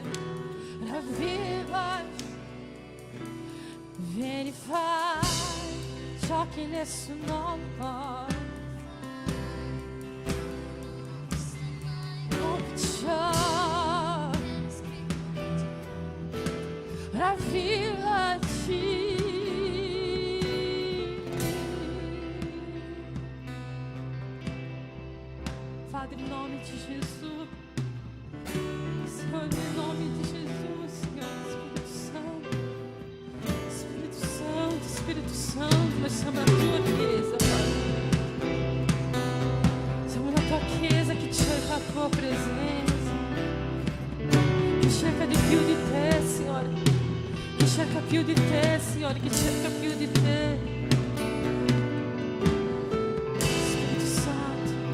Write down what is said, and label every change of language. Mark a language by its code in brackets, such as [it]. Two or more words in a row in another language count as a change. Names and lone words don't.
[it] Ravvivaci, vieni fai ciò che nessun uomo può, come ciò. Ravvivaci. Padre, [pt] em nome de Jesus, Senhor, em nome de Jesus, Senhor, Espírito Santo, Espírito Santo, nós estamos na tua chiesa, Pai. [it] Siamo na tua chiesa che cerca a tua presenza, che cerca di più di te, Signore. Che cerca più di te, Signore, che cerca più di te. Spirito Santo.